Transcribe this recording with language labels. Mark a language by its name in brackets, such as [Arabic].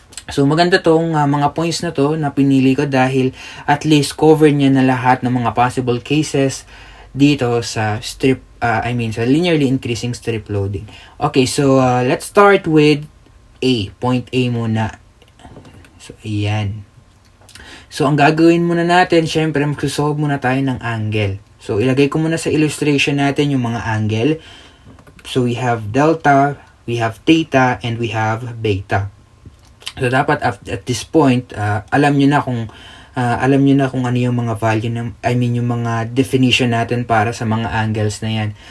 [Filipino] So, maganda tong mga points na to na pinili ko dahil at least cover niya na lahat ng mga possible cases dito sa sa linearly increasing strip loading. [English] Okay, so let's start with A. [Filipino] Point A muna. So, ayan. So, ang gagawin muna natin, syempre, magsusolve muna tayo ng angle. So, ilagay ko muna sa illustration natin yung mga angle. [English] So, we have delta, we have theta, and we have beta. [Filipino] So, dapat [English] at this point, [Filipino] alam nyo na kung ano yung mga value yung mga definition natin para sa mga angles na yan.